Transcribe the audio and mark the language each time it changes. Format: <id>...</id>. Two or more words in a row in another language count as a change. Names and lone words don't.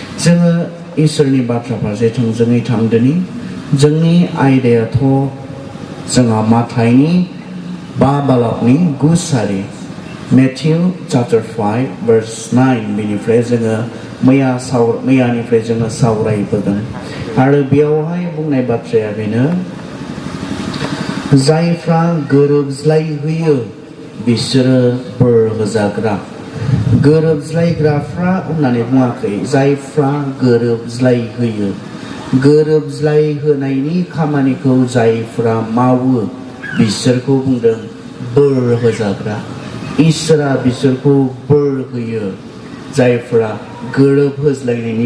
<brx>जोङो इसोरनि बाथ्रा फारसे थोंजोङै थांदोनि जोंनि आयदायाथ' जोंहा माथाइनि 5 बालाबनि 9 सारि</brx> <en>Matthew chapter 5 verse 9</en> <brx>बेनिफ्राय जोङो मैयानिफ्राय जोङो सावरायबोदों आरो बेयावहाय बुंनाय बाथ्राया बेनो जायफ्रा गोरोबज्लायहोयो बिसोरो बोर होजाग्रा गोरोबज्लायग्राफ्रा होननानै बुङाखै जायफ्रा गोरोबज्लायहोयो गोरोबज्लायहोनायनि खामानिखौ जायफ्रा मावो बिसोरखौ बुंदों बोर होजाग्रा इसोरा बिसोरखौ बोर होयो जायफ्रा गोरोबहोज्लायनायनि</brx>